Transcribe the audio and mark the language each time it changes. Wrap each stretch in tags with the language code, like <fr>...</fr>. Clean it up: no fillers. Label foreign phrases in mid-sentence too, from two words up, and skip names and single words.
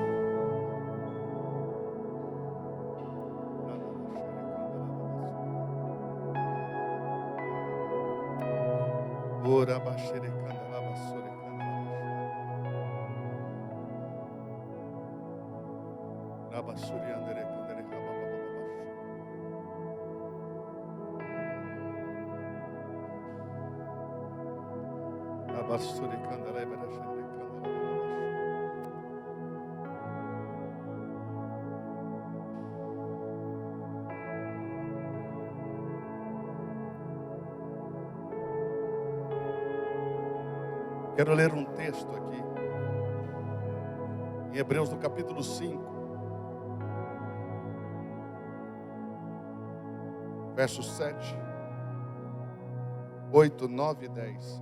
<pt>Ora baxere candalaba sore candalaba. Rabasuri andere candere rabababa. Rabasuri candere berashere candalaba. Quero ler um texto aqui, em Hebreus, no capítulo 5, versos 7, 8, 9 e 10.</pt>